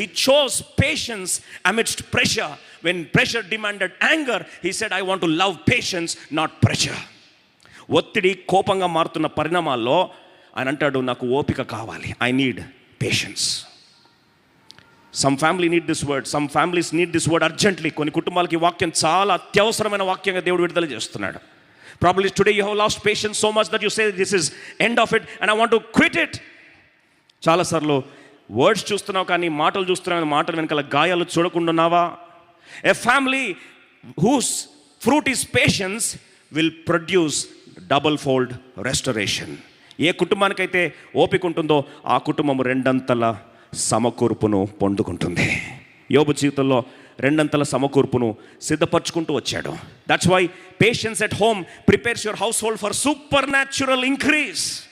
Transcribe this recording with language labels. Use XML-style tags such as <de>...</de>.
<en>He chose patience amidst pressure. When pressure demanded anger, he said I want to love patience, not pressure.</en> <te>ఒత్తిడి కోపంగా మారుతున్న పరిణామాల్లో ఆయన అంటాడు, నాకు ఓపిక కావాలి.</te> <en>I need patience. Some family need this word, some families need this word urgently.</en> <te>కొన్ని కుటుంబాలకి ఈ వాక్యం చాలా అత్యవసరమైన వాక్యంగా దేవుడు విడుదల చేస్తున్నాడు.</te> <en>Probably today you have lost patience so much that you say this is end of it and I want to quit it.</en> <te>చాలాసార్లు వర్డ్స్ చూస్తున్నావు కానీ మాటలు చూస్తున్నావు, మాటల వెనకాల గాయాలు చూడకుండా ఉన్నావా?</te> <en>A family whose fruit is patience will produce double fold restoration.</en> <te>ఏ కుటుంబానికైతే ఓపిక ఉంటుందో ఆ కుటుంబం రెండంతల సమకూర్పును పొందుకుంటుంది. యోబు జీవితంలో రెండంతల సమకూర్పును సిద్ధపరచుకుంటూ వచ్చాడు.</te> <en>That's why patience at home prepares your household for supernatural increase.</en>